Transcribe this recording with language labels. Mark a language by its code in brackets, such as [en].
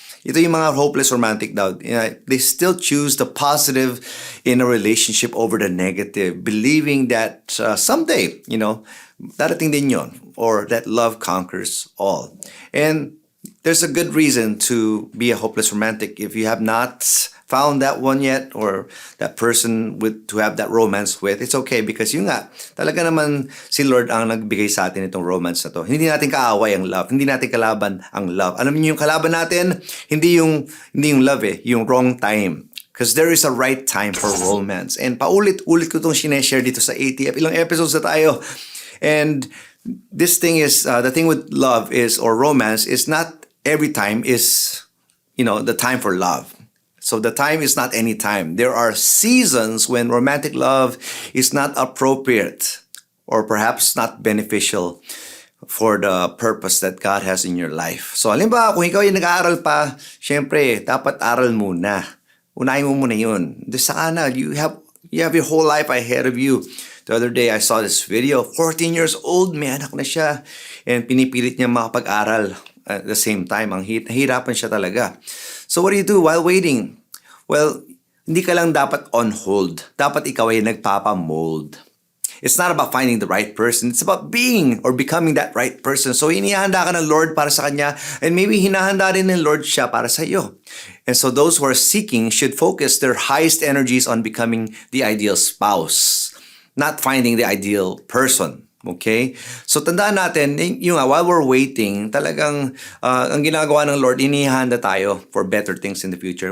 [tl] Ito yung mga hopeless romantic daw. [en] They still choose the positive in a relationship over the negative, believing that someday, [tl] darating din yun, [en] or that love conquers all. And there's a good reason to be a hopeless romantic if you have not found that one yet or that person to have that romance with. It's okay because [tl] yun nga, talaga naman si Lord ang nagbigay sa atin itong romance na to. Hindi natin kaaway ang love. Hindi natin kalaban ang love. Alam niyo yung kalaban natin? Hindi yung love yung [en] wrong time. Because there is a right time for romance. [tl] And paulit-ulit ko itong sineshare dito sa ATF. Ilang episodes na tayo. [en] And this thing is, the thing with love is, or romance, is not every time is, the time for love. So the time is not any time. There are seasons when romantic love is not appropriate or perhaps not beneficial for the purpose that God has in your life. [tl] So halimbawa, kung ikaw yung nag-aaral pa, syempre, dapat aral muna. Unahin mo muna yun. Saka na, [en] you have your whole life ahead of you. The other day, I saw this video. 14 years old, [tl] may anak na siya. And pinipilit niya makapag-aral [en] at the same time. [tl] Ang hirapan siya talaga. [en] So what do you do while waiting? [tl] Well, hindi ka lang dapat on hold. Dapat ikaw ay nagpapamold. [en] It's not about finding the right person. It's about being or becoming that right person. [tl] So hinihanda ka ng Lord para sa Kanya, [en] and maybe [tl] hinahanda rin ng Lord siya para sa iyo. [en] And so those who are seeking should focus their highest energies on becoming the ideal spouse, not finding the ideal person. Okay? So [tl] tandaan natin, [en] while we're waiting, [tl] talagang ang ginagawa ng Lord, inihanda tayo [en] for better things in the future.